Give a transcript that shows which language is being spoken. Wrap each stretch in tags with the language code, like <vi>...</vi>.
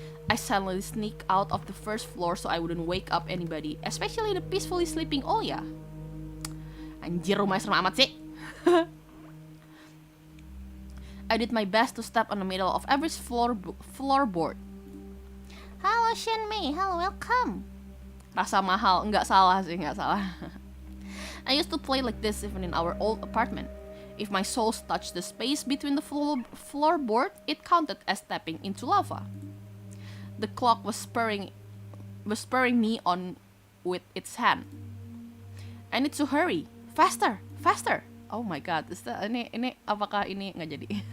<en>I silently sneak out of the first floor so I wouldn't wake up anybody, especially the peacefully sleeping Olya.</en> <id>Anjir, rumahnya serem amat sih.</id> <en>I did my best to step on the middle of every floorboard. Hello Shenmei, hello, welcome.</en> <id>Rasa mahal, nggak salah sih, nggak salah.</id> <en>I used to play like this even in our old apartment. If my soles touched the space between the floorboard, it counted as stepping into lava. The clock was spurring me on with its hand. I need to hurry, faster, faster. Oh my god,</en> <id>ini apakah ini nggak jadi?</id>